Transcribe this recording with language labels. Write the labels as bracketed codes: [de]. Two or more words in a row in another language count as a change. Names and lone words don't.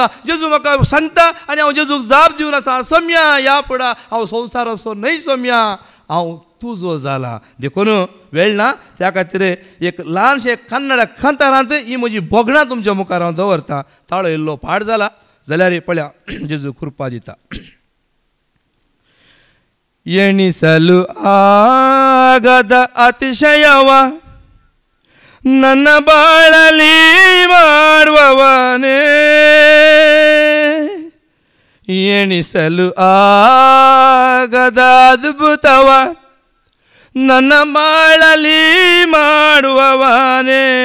[kok] जेजू म्हाका सांगता आनी हांव जेजूक जाप दिवन आसा. सोम्या ह्या फुडां हांव संवसाराचो न्हय, सोम्या हांव तुजो जाला. देखून वेळ ना त्या खातीर एक ल्हानशें कन्नड कांतारांत ही म्हजी बोगणां तुमच्या मुखार हांव दवरतां. ताळो इल्लो पाड जाला जाल्यार पळया जेजू कृपा दिता. [kn] ಎಣಿಸಲು ಆಗದ ಅತಿಶಯವ ನನ್ನ ಬಾಳಲಿ ಮಾಡುವವನೇ, ಎಣಿಸಲು ಆಗದ ಅದ್ಭುತವ ನನ್ನ ಬಾಳಲಿ ಮಾಡುವವನೇ.